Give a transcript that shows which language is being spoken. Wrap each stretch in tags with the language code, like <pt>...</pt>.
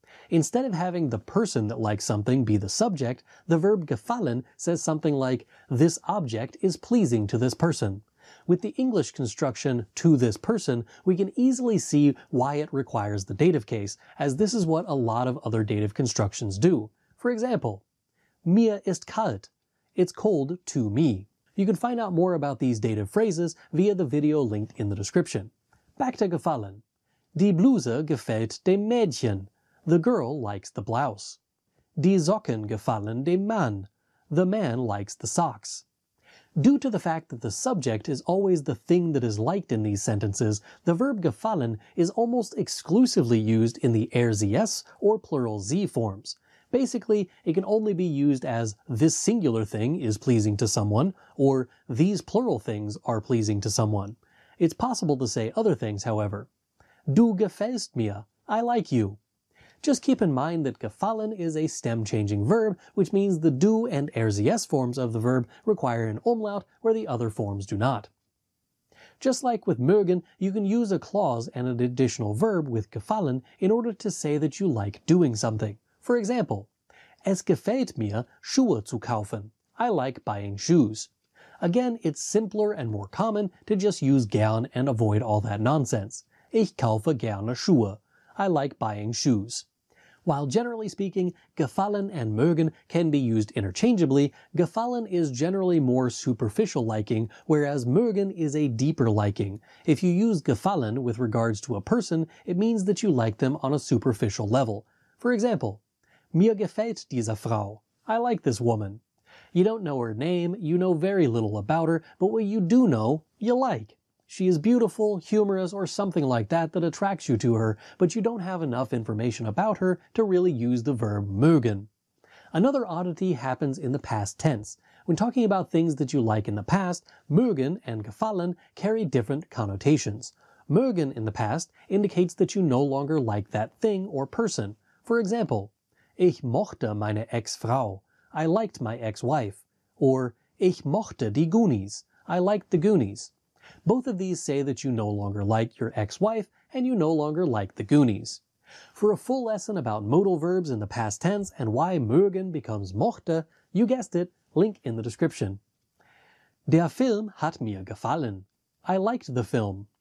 <en>Instead of having the person that likes something be the subject, the verb gefallen says something like this object is pleasing to this person. With the English construction to this person, we can easily see why it requires the dative case, as this is what a lot of other dative constructions do. For example,</en> <de>mir ist kalt.</de> <en>It's cold to me. You can find out more about these dative phrases via the video linked in the description. Back to gefallen.</en> <de>Die Bluse gefällt dem Mädchen.</de> <en>The girl likes the blouse.</en> <de>Die Socken gefallen dem Mann.</de> <en>The man likes the socks. Due to the fact that the subject is always the thing that is liked in these sentences, the verb gefallen is almost exclusively used in the er sie es or plural sie forms. Basically, it can only be used as this singular thing is pleasing to someone, or these plural things are pleasing to someone. It's possible to say other things, however.</en> <de>Du gefällst mir.</de> <en>I like you. Just keep in mind that gefallen is a stem-changing verb, which means the du and er sie es forms of the verb require an umlaut where the other forms do not. Just like with mögen, you can use a clause and an additional verb with gefallen in order to say that you like doing something. For example,</en> <de>Es gefällt mir, Schuhe zu kaufen.</de> <en>I like buying shoes. Again, it's simpler and more common to just use gern and avoid all that nonsense.</en> <de>Ich kaufe gerne Schuhe.</de> <en>I like buying shoes. While generally speaking, gefallen and mögen can be used interchangeably, gefallen is generally more superficial liking, whereas mögen is a deeper liking. If you use gefallen with regards to a person, it means that you like them on a superficial level. For example,</en> <de>mir gefällt diese Frau.</de> <en>I like this woman. You don't know her name, you know very little about her, but what you do know, you like. She is beautiful, humorous, or something like that that attracts you to her, but you don't have enough information about her to really use the verb mögen. Another oddity happens in the past tense. When talking about things that you like in the past, mögen and gefallen carry different connotations. Mögen in the past indicates that you no longer like that thing or person. For example,</en> <de>Ich mochte meine Ex-Frau.</de> <en>I liked my ex-wife. Or</en> <de>Ich mochte die Goonies.</de> <en>I liked the Goonies. Both of these say that you no longer like your ex-wife and you no longer like the Goonies. For a full lesson about modal verbs in the past tense and why mögen becomes mochte, you guessed it, link in the description.</en> <de>Der Film hat mir gefallen.</de> <en>I liked the film.</en>